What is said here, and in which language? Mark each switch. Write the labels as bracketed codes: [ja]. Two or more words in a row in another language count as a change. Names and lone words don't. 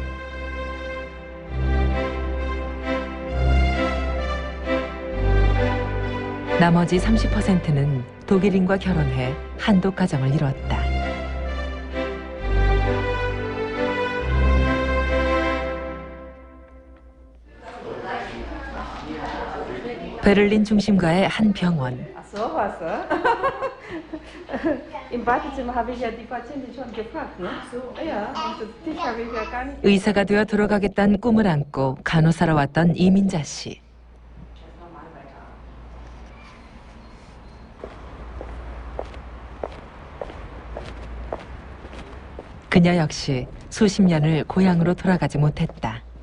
[ko] 나머지 30%는 독일인과 결혼해 한독 가정을 이뤘다. 베를린 중심가의 한 병원. [de] So was. Im Badezimmer habe ich ja die Patientin schon gefragt, ne? So, ja, und das Tisch habe ich ja gar nicht. [ko] 의사가 되어 들어가겠다는 꿈을 안고 간호사로 왔던 이민자 씨. 그녀 역시 수십 년을 고향으로 돌아가지 못했다.